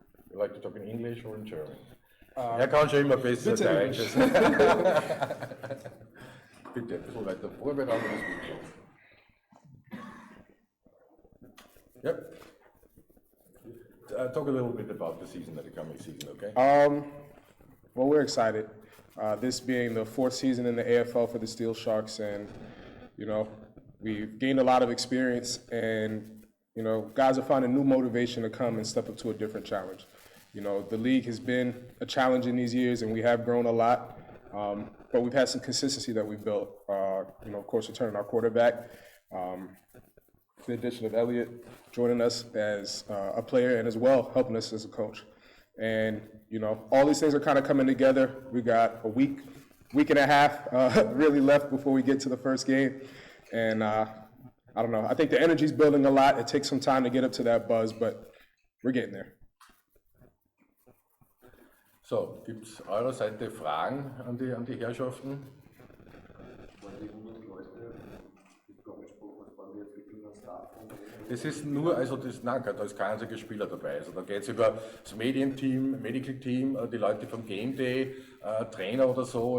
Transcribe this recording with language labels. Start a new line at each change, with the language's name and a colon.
English: You like to talk in English or in German?
German: Er kann schon immer besser Deutsch. Bitte ein bisschen weiter vorbereiten, das Video.
English: Yep. Talk a little bit about the season, the coming season, okay? Well, we're excited. This being the 4th season in the AFL for the Steelsharks, and you know, we've gained a lot of experience, and you know, guys are finding new motivation to come and step up to a different challenge. You know, the league has been a challenge in these years, and we have grown a lot, but we've had some consistency that we've built. You know, of course, returning our quarterback. The addition of Elliott joining us as a player and as well helping us as a coach. And, you know, all these things are kind of coming together. We got a week week and a half really left before we get to the first game. And I don't know, I think the energy's building a lot. It takes some time to get up to that buzz, but we're getting there.
German: So, gibt es eurer Seite Fragen an die Herrschaften? Das ist nur, also nein, da ist kein einziger Spieler dabei. Also da geht es über das Medienteam, Medical Team, die Leute vom Game Day, Trainer oder so.